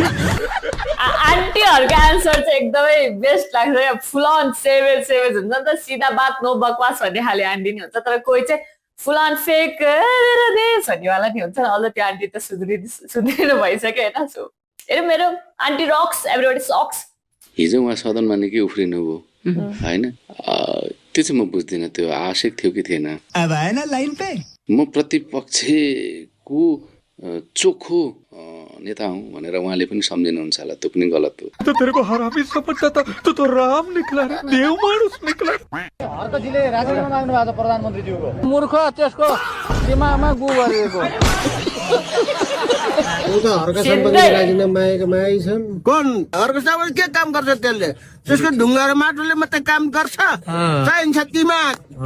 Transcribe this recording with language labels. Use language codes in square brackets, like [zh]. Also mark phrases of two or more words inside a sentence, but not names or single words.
[ne] आन्टीहरूको एन्सर चाहिँ एकदमै बेस्ट लाग्छ क्या [en] full on savage [ne] हुन्छ नि त [hi] सिधा बात नो बकवास [ne] भन्ने खाले आन्टी नि हुन्छ तर कोही चाहिँ [en] full on fake [ne] भन्नेवाला नि हुन्छ अझ त्यो आन्टी त सुध्रिनु भइसक्यो होइन सो हेर मेरो आन्टी [en] rocks everybody sucks [ne] हिजो उहाँ सदनमा निकै उफ्रिनु भयो होइन त्यो चाहिँ म बुझ्दिनँ त्यो आवश्यक थियो कि थिएन अब आएन लाइन पे म प्रतिपक्षको चोखो नेता हुँ भनेर उहाँले पनि सम्झिनुहुन्छ होला त्यो पनि गलत हो [hi] तो तेरे को हरामी समझता था तो राम निकला रे देव मानुस निकला [ne] हर्कजीले राजीनामा माग्नु भएको छ प्रधानमन्त्रीज्यूको मूर्ख त्यसको दिमागमा गु गरेको अर्को सामान के काम गर्छ त्यसले त्यसको ढुङ्गा र माटोले मात्रै काम गर्छ चाहिन्छ दिमाग